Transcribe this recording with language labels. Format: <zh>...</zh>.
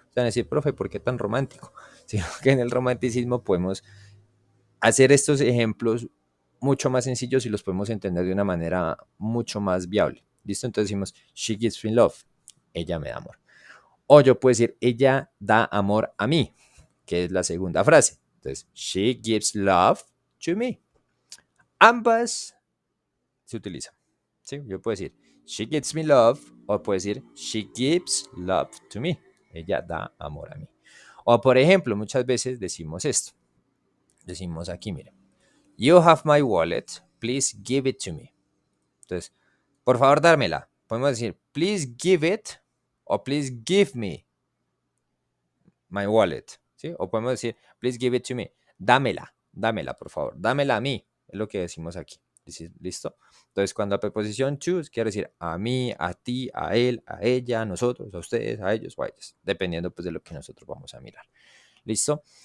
<es>O sea, decir, profe, ¿por qué tan romántico? Sino que en el romanticismo podemos hacer estos ejemplos mucho más sencillos y los podemos entender de una manera mucho más viable. ¿Listo? Entonces decimos,</es> <en>she gives me love.</en> <es>Ella me da amor. O yo puedo decir, ella da amor a mí, que es la segunda frase.</es> <en>Entonces, she gives love to me.</en> <es>Ambas se utilizan. ¿Sí? Yo puedo decir,</es> <en>she gives me love,</en> <es>o puedo decir,</es> <en>she gives love to me.</en> <es>Ella da amor a mí. O por ejemplo, muchas veces decimos esto. Decimos aquí, miren,</es> <en>you have my wallet, please give it to me.</en> <es>Entonces, por favor, dármela. Podemos decir,</es> <en>please give it o please give me my wallet. ¿Sí?</en> <es>O podemos decir,</es> <en>please give it to me.</en> <es>Dámela, por favor. Dámela a mí. Es lo que decimos aquí. ¿Listo? Entonces, cuando la preposición choose quiere decir a mí, a ti, a él, a ella, a nosotros, a ustedes, a ellos o a ellas, dependiendo pues de lo que nosotros vamos a mirar. ¿Listo?</es>